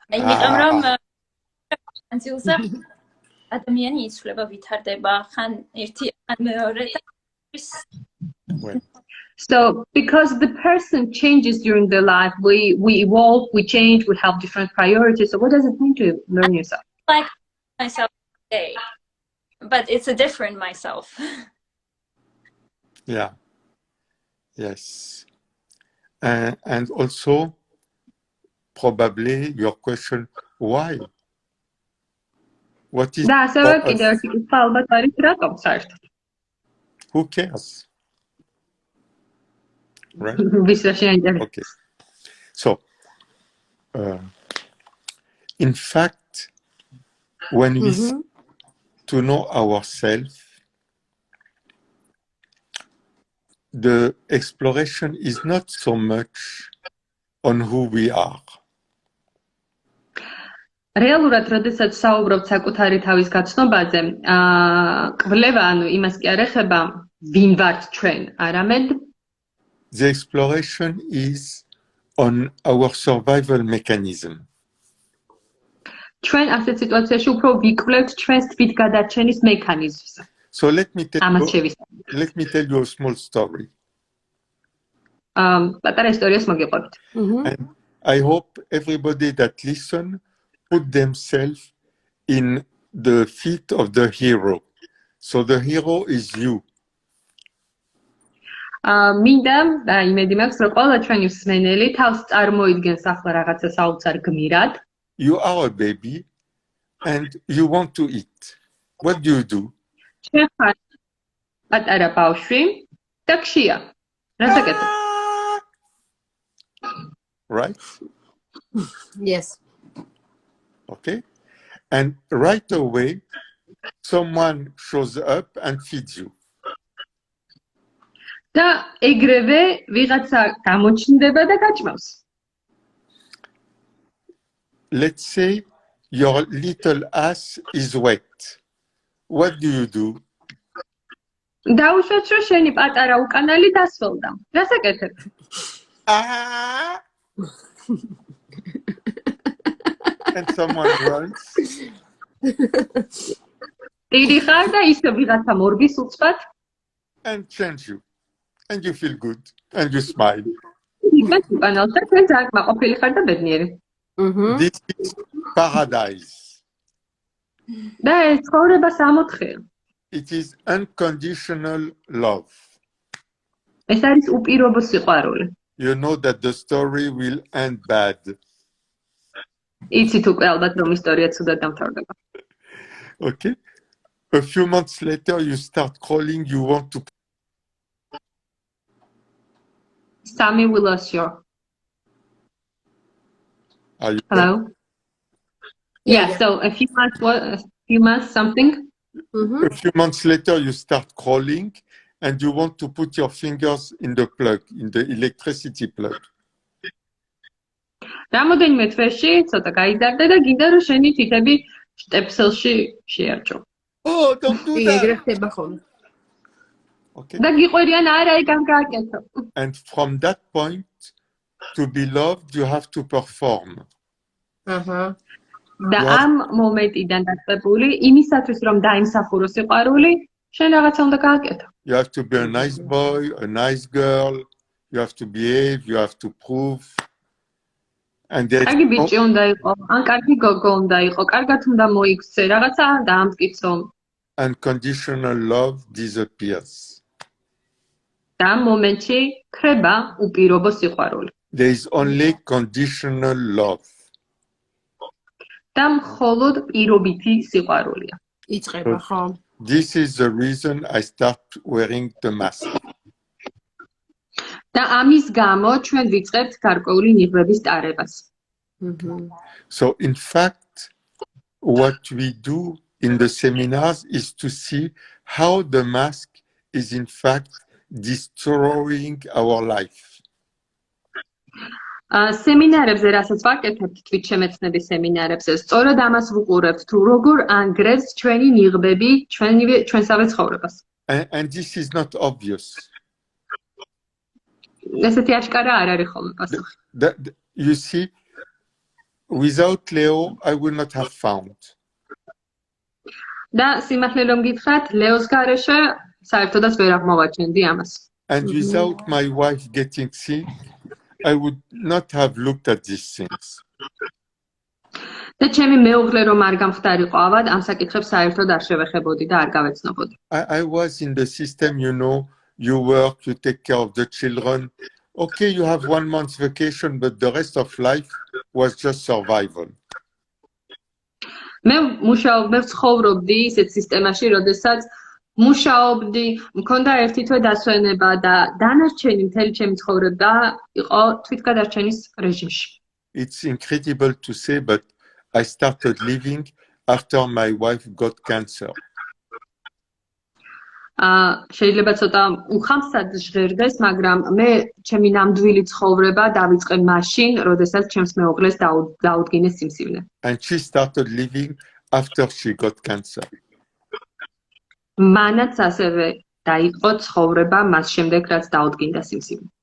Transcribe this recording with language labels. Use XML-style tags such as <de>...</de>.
<ka>იმიტომ რომ ანცილზე ადამიანი იცვლება, ვითარდება, ხან ერთი, ხან მეორე და</ka> <en>Well, So because the person changes during their life, we evolve, we change, we have different priorities. So what does it mean to learn yourself? like myself today, but it's a different myself. yeah. Yes. And also, probably your question, why? What is</en> <ka>და ასევე</ka> <en>for</en> <ka>კიდევ</ka> <en>us?</en> <ka>ერთი კითხვა ალბათ არის რატომ საერთოდ?</ka> <en>Who cares? Right?</en> <ka>ვის რა შეინტერესებს?</ka> <en>Okay. So, in fact, when we seek to know ourselves, the exploration is not so much on who we are.</en> <ka>რეალურად, როდესაც საუბრობთ საკუთარი თავის გაცნობაზე, კვლევა, ანუ იმას კი არ ეხება, ვინ ვართ ჩვენ, არამედ</ka> <en>The exploration is on our survival mechanism.</en> <ka>ჩვენ ასეთ სიტუაციაში უფრო ვიკვლევთ ჩვენს თვით გადარჩენის მექანიზმს.</ka> <en>So let me tell</en> <ka>ამას შევისწავლოთ.</ka> <en>you a small story.</en> <ka>პატარა ისტორიას მოგიყვებით.</ka> <en>And I hope everybody that listen put themselves in the feet of the hero. So the hero is you.</en> <ka>მინდა და იმედი მაქვს, რომ ყველა ჩვენი მსმენელი თავს წარმოიდგენს ახლა რაღაცა საოცარ გმირად.</ka> <en>You are a baby and you want to eat. What do?</en> <ka>ჩვენ ხარ პატარა ბავშვი და გშია. რა საკეთებ?</ka> <en>Right? Yes. Okay? And right away, someone shows up and feeds you.</en> <ka>და ეგრევე ვიღაცა გამოჩნდება და გაჭმავს.</ka> <en>Let's say your little ass is wet. What do?</en> <ka>დაუშვათ, რომ შენი პატარა უკანალი დასველდა. რა საკეთებ? Ah!</ka> <en>And someone runs.</en> <ka>ტირი ხარ და ისე ვიღაცა მორბის უცბად.</ka> <en>And change you. And you feel good. And you smile.</en> <ka>იმას უკანალს და თქვენ ძალიან მაყოფილი ხარ და ბედნიერი.</ka> <en>This is paradise.</en> <ka>და ეს ცხოვრება სამოთხეა.</ka> <en>It is unconditional love.</en> <ka>ეს არის უპირობო სიყვარული.</ka> <en>You know that the story will end bad.</en> <ka>იცით უკვე ალბათ რომ ისტორია ცუდად დამთავრდება.</ka> <en>Okay? A few months later, you start crawling. You want to. Sammy, we lost you. Are you Hello? Yeah, so a few months something. A few months later, you start crawling and you want to put your fingers in the plug, in the electricity plug.</en> <ka>რამოდენიმე თვეში ცოტა გაიზარდა და გინდა რომ შენი თითები შტეპსელში შეარჩო.</ka> <en>Oh, don't do that.</en> <ka>ეგრე ხდება ხოლმე.</ka> <en>Okay.</en> <ka>და გიყვირიან არა ეგ ამ გააკეთო.</ka> <en>And from that point, to be loved, you have to perform.</en> <ka>აჰა. და ამ მომენტიდან დაწყებული იმისათვის რომ დაიმსახურო სიყვარული, შენ რაღაცა უნდა გააკეთო.</ka> <en>You have to be a nice boy, a nice girl. You have to behave. You have to prove. And there</en> <ka>კარგი</ka> <en>is</en> <ka>ბიჭი უნდა იყო, ან კარგი გოგო უნდა იყო, კარგად უნდა მოიქცე, რაღაცა დაამტკიცო.</ka> <en>unconditional love disappears.</en> <ka>და ამ მომენტში ქრება უპირობო სიყვარული.</ka> <en>There is only conditional love.</en> <ka>და მხოლოდ პირობითი სიყვარულია. იწყება ხო?</ka> <en>This is the reason I start wearing the mask.</en> <ka>და ამის გამო ჩვენ ვიწყებთ გარკვეული ნიღბების ტარებას.</ka> <en>So in fact, what we do in the seminars is to see how the mask is in fact destroying our life.</en> <ka>სემინარებზე, რასაც ვაკეთებთ თვითშემეცნების სემინარებზე, სწორად ამას ვუყურებთ, თუ როგორ ანგრევს ჩვენი ნიღბები ჩვენსავე ცხოვრებას.</ka> <en>And this is not obvious.</en> <ka>ესეთი აშკარა არ არის ხოლმე პასუხი.</ka> <en>you see, without Leo, I would not have found.</en> <ka>და სიმართლე რომ გითხრათ, ლეოს გარეშე საერთოდაც ვერ აღმოვაჩენდი ამას.</ka> <en>And without my wife getting sick, I would not have looked at these things.</en> <ka>და ჩემი მეუღლე რომ არ გამხდარიყო ავად, ამ საკითხებს საერთოდ არ შევეხებოდი და არ გავეცნობოდი.</ka> <en>I was in the system, you know, you work, you take care of the children. Okay, you have 1 month's vacation, but the rest of life was just survival.</en> <ka>მე ვცხოვრობდი ისეთ სისტემაში, როდესაც მუშაობდი, მქონდა ერთი თვე დასვენება და დანარჩენი მთელი ჩემი ცხოვრება იყო თვითგადარჩენის რეჟიმში.</ka> <en>It's incredible to say, but I started living after my wife got cancer.</en> <ka>შეიძლება ცოტა უხამსად ჟღერდეს, მაგრამ მე ჩემი ნამდვილი ცხოვრება დავიწყე მაშინ, როდესაც ჩემს მეუღლეს დაუდგინეს სიმსივნე.</ka> <en>And she started living after she got cancer.</en> <ka>მანაც ასევე დაიწყო ცხოვრება მას შემდეგ, რაც დაუდგინდა სიმსივნე.</ka>